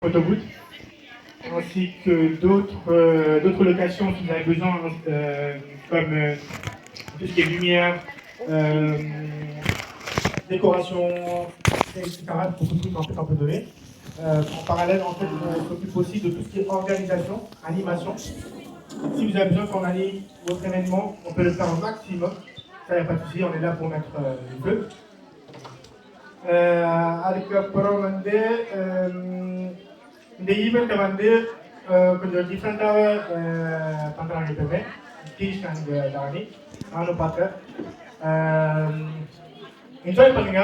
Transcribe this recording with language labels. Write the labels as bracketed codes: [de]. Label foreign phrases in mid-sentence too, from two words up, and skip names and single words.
[fr] Autoroute, ainsi que d'autres locations si vous avez besoin, comme tout ce qui est lumière, décoration, etc. Beaucoup de trucs en fait on peut donner. En parallèle, en fait, on s'occupe aussi de tout ce qui est organisation, animation. Si vous avez besoin qu'on anime votre événement, on peut le faire au maximum. Ça, il n'y a pas de souci, on est là pour mettre le feu. [ta] அதுக்கப்புறம் வந்து இந்த ஈவெண்ட்டை வந்து கொஞ்சம் டிஃப்ரெண்ட்டாக பண்ணுறாங்க எப்பவுமே தீஷ் அண்ட் தானி நானும் பார்த்தேன். என்ஜாய் பண்ணுங்க.